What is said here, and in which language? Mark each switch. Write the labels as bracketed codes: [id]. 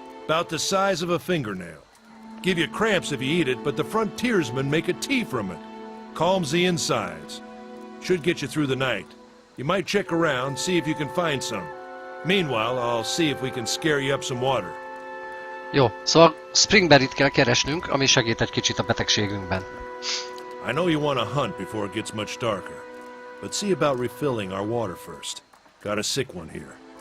[en] About the size of a fingernail. Give you cramps if you eat it, but the frontiersmen make a tea from it. Calms the insides. Should get you through the night. You might check around, see if you can find some. Meanwhile, I'll see if we can scare you up some water. [hu] Jó, szóval Springberry-t kell keresnünk, ami segít egy kicsit a betegségünkben. [en] I know you want to hunt before it gets much darker, but see about refilling our water first. Got a sick one here.